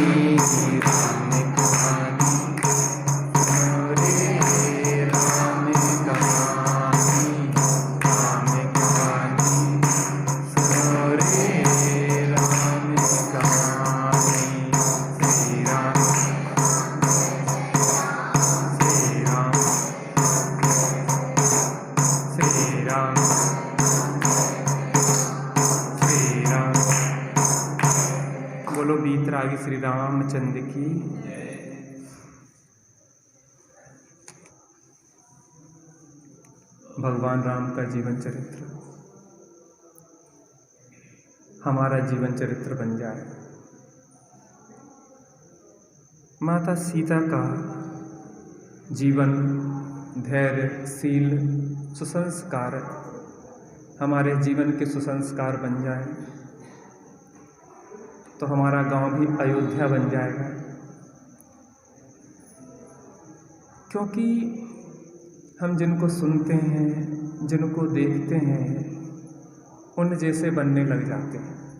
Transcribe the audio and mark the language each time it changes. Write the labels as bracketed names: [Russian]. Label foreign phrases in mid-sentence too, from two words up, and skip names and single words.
[Hindi] राम कहानी सुनो रे राम कहानी। राम कहानी सुनो रे राम कहानी। श्री राम श्री राम श्री राम श्री राम। बोलो बीतरागी श्री रामचंद्र की। भगवान राम का जीवन चरित्र हमारा जीवन चरित्र बन जाए। माता सीता का जीवन धैर्यशील सुसंस्कार हमारे जीवन के सुसंस्कार बन जाए तो हमारा गांव भी अयोध्या बन जाएगा। क्योंकि हम जिनको सुनते हैं, जिनको देखते हैं, उन जैसे बनने लग जाते हैं।